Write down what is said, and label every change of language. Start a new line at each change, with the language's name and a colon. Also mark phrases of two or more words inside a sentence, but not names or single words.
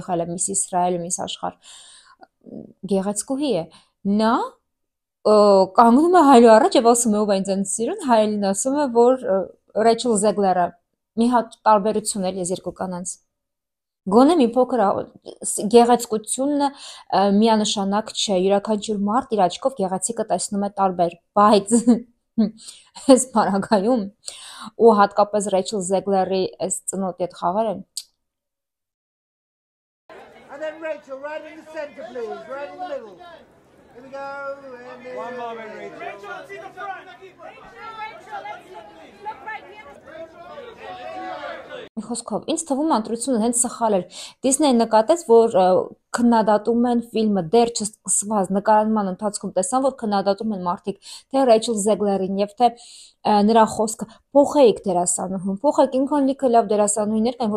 Armenian: է Միս Իսրայել, Միս Աշխարհ, գեղեցկուհի է։ Նա կանգնում է Հայլու առաջ եւ ասում է, ով է ինձ սիրուն, Հայլին ասում է, որ Ռեյչել Զեգլերը մի հատ տարբերություն է ես երկու կանանց։ Գոնե մի փոքր գեղեցկությունը միանշանակ չէ, յուրաքանչյուր մարդ իր աչքով գեղեցիկը տեսնում է տարբեր, բայց այս բaragայում ու հատկապես Ռեյչել Զեգլերի այս ծնոտի այդ խաղերը
English: And then Rachel, right in the center, please, right in the middle. Here we go. And one moment, Rachel. Rachel, see the front.
Armenian: խոսքով, ինձ թվում է ընտրությունը հենց սխալ էր։ Դիսնեյն նկատեց, որ քննադատում են ֆիլմը դեռ չսկսված նկարահանման ընթացքում տեսան, որ քննադատում են մարդիկ թե Ռեյչել Զեգլերին եւ թե նրա խոսքը փոխեիք դերասանուհուն, փոխեք ինքան լիքը լավ դերասանուհիներ կան, որ